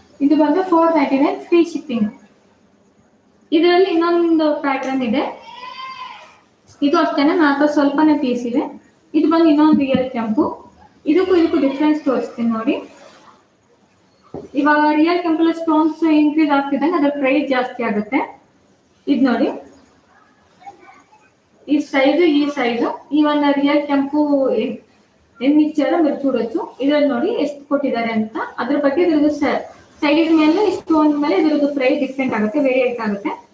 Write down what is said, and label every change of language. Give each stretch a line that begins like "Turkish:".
Kannada: ಇದು ಬಂದು 499 free shipping. ಇದರಲ್ಲಿ ಇನ್ನೊಂದು ಪ್ಯಾಟರ್ನ್ ಇದೆ. ಇದು ಅಷ್ಟೇನೆ, ನನ್ನ ಹತ್ರ ಸ್ವಲ್ಪನೇ ಪೀಸ್ ಇದೆ. ಇದು ಬಂದು ಇನ್ನೊಂದು ರಿಯಲ್ ಕೆಂಪು. ಇದಕ್ಕೂ ಡಿಫ್ರೆನ್ಸ್ ತೋರಿಸ್ತೀನಿ ನೋಡಿ. ಇವಾಗ ರಿಯಲ್ ಕೆಂಪಲ್ಲಿ ಸ್ಟೋನ್ಸ್ ಇನ್ಕ್ರೀಸ್ ಆಗ್ತಿದ್ದಂಗೆ ಅದರ ಪ್ರೈಸ್ ಜಾಸ್ತಿ ಆಗುತ್ತೆ. ಇದು ನೋಡಿ,
Telugu: ఈ సైజు ఈ ಒಂದು రియల్ ಕೆಂಪು ఎన్ని ఇచ్చారో మీరు చూడొచ్చు.
Kannada: ಇದರಲ್ಲಿ ನೋಡಿ ಎಷ್ಟು ಕೊಟ್ಟಿದ್ದಾರೆ ಅಂತ. ಅದ್ರ ಬಗ್ಗೆ ಇದ್ರದ್ದು ಸೈಜ್ ಮೇಲೆ, ಸ್ಟೋನ್ ಮೇಲೆ ಇದ್ರದ್ದು ಪ್ರೈಸ್ ಡಿಫ್ರೆಂಟ್ ಆಗುತ್ತೆ, ವೇರಿಯೇಟ್ ಆಗುತ್ತೆ.